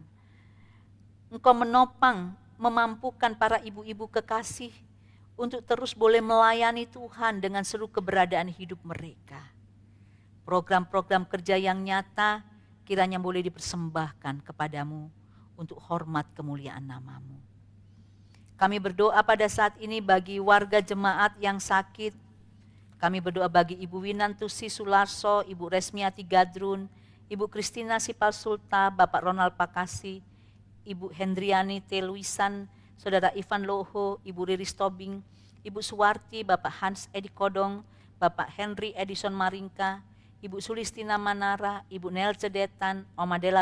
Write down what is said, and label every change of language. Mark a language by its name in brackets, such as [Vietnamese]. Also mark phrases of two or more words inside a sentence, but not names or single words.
[Indonesian] Engkau menopang memampukan para ibu-ibu kekasih untuk terus boleh melayani Tuhan dengan seluruh keberadaan hidup mereka. Program-program kerja yang nyata kiranya boleh dipersembahkan kepadamu untuk hormat kemuliaan nama-Mu. Kami berdoa pada saat ini bagi warga jemaat yang sakit. Kami berdoa bagi Ibu Winantusi Sularso, Ibu Resmiati Gadrun, Ibu Kristina Sipal-Sulta, Bapak Ronald Pakasi, Ibu Hendriani T. Luisan, Saudara Ivan Loho, Ibu Riris Tobing, Ibu Suwarti, Bapak Hans Edi Kodong, Bapak Henry Edison Maringka, Ibu Sulistina Manara, Ibu Nel Cedetan, Oma Dela